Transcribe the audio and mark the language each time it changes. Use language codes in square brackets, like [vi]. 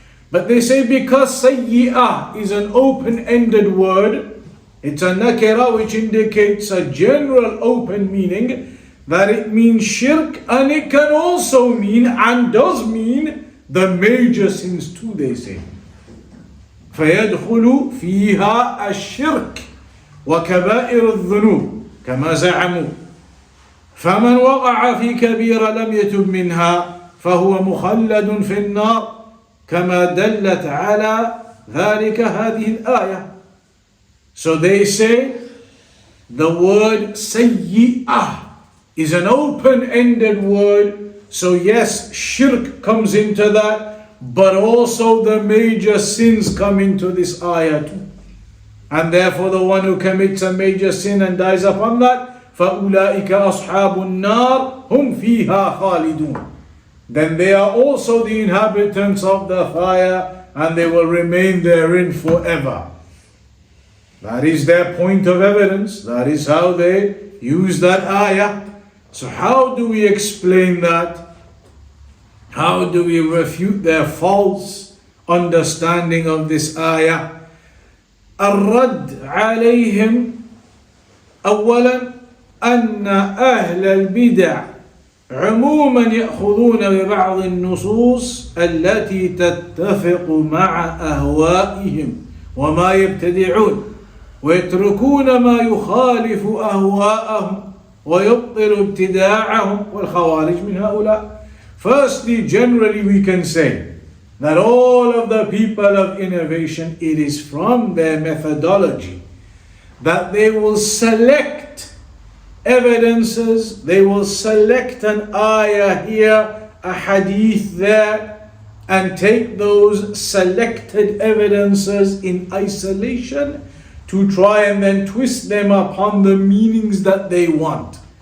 [en] But they say because sayyi'ah is an open-ended word, it's a nakira which indicates a general open meaning, that it means shirk, and it can also mean and does mean the major sins too, they say. [ar] فيدخل فيها الشرك وكبائر الذنوب كما زعموا فمن وقع في كبيرة لم يتب منها فهو مخلد في النار كما دلت على ذلك هذه الآية. [en] So they say the word sayyi'ah is an open-ended word. So yes, shirk comes into that, but also the major sins come into this ayah too. And therefore the one who commits a major sin and dies upon that, [ar] فَأُولَٰئِكَ أَصْحَابُ النَّارِ هُمْ فِيهَا خَالِدُونَ. [en] Then they are also the inhabitants of the fire and they will remain therein forever. That is their point of evidence. That is how they use that ayah. So how do we explain that? How do we refute their false understanding of this ayah? [ar] الرد عليهم أولا أن أهل البدع عموما يأخذون ببعض النصوص التي تتفق مع أهوائهم وما يبتدعون ويتركون ما يخالف أهواءهم ويبطل ابتداعهم والخوارج من هؤلاء. [en] Firstly, generally we can say that all of the people of innovation, it is from their methodology that they will select evidences, they will select an ayah here, a hadith there, and take those selected evidences in isolation to try and then twist them upon the meanings that they want.